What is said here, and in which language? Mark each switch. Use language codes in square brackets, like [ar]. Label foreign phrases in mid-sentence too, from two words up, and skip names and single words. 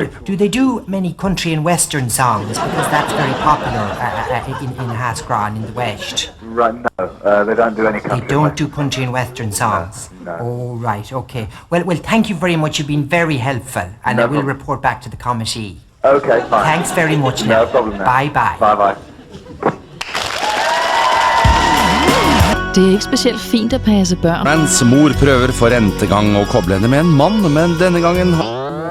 [en] do they do many country and western songs? Because that's very popular in Ahascra and in the West. Right, no, they don't do any country. They don't do country and western songs? No. Oh, right, okay. Well, thank you very much. You've been very helpful, and I will report back to the committee. Okay, fine. Thanks very much now. No problem now. Bye-bye. Bye-bye. [da] Det er ikke spesielt fint at passe børn. [no] Mens mor prøver for n-te gang å koble henne med en mann, men denne gangen